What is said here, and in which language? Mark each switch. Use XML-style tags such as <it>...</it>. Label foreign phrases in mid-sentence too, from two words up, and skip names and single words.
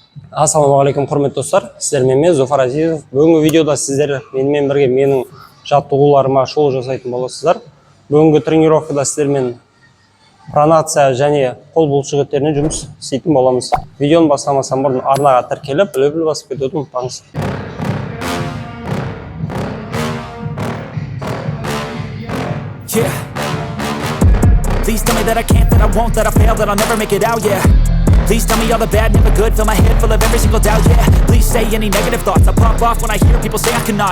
<kk>Ассалаумағалейкум құрметті достар, сіздермен мен Зофар Азизов. Бүгінгі видеода сіздер менімен бірге менің жаттығуларыма шолу жасайтын боласыздар. Бүгінгі тренировкада сіздермен пронация және қол бұлшықеттеріне жұмыс істейтін боламыз. Видеоны бастамастан бұрын арнаға тіркеліп, лөпіл басып кетуді ұмытпаңыз.</kk> <en>Please tell me that I can't, that I won't, that I fail, that I'll never make it out, yeah. Please tell me all the bad, never good, fill my head full of every single doubt, yeah. Please say any negative thoughts, I pop off when I hear people say I cannot.</en>